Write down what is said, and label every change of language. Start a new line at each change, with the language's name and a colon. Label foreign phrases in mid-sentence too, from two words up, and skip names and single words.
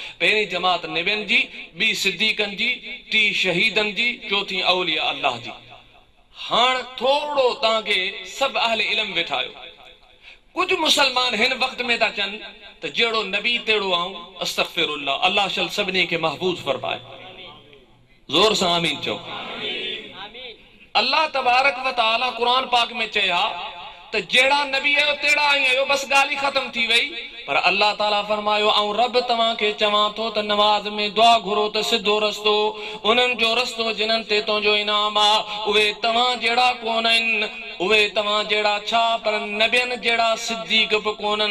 Sindhi: पहिरीं जमात नबियनि जी, ॿी सिद्दीकनि जी, टी शहीदनि जी, चौथी औलिया अल्लाह जी। हाणे थोड़ो तव्हांखे सभु अहले इल्म वेठा आहियो। कुछ मुसलमान हिन वक्त में था चवनि त जहिड़ो नबी तेड़ो आऊं, अस्तगफिरुल्लाह, अल्लाह शल सभिनी खे महफूज़ फरमाए। ज़ोर सां आमीन चओ।
Arabic: الله تبارك وتعالى
Sindhi: कुरान पाक में चया त जहिड़ा नबी आयो तेड़ा आई आयो, बस ॻाल्हि ही ख़त्म थी वई। पर अल्लाह ताला फरमायो ऐं रब तव्हां खे चवां थो त नमाज़ में दुआ घुरो त सिधो रस्तो उन्हनि जो रस्तो जिन्हनि ते तुंहिंजो इनाम आहे। उहे तव्हां जहिड़ा कोन आहिनि, उहे तव्हां जहिड़ा छा पर नबियनि जहिड़ा सिद्दीक बि कोन्हनि।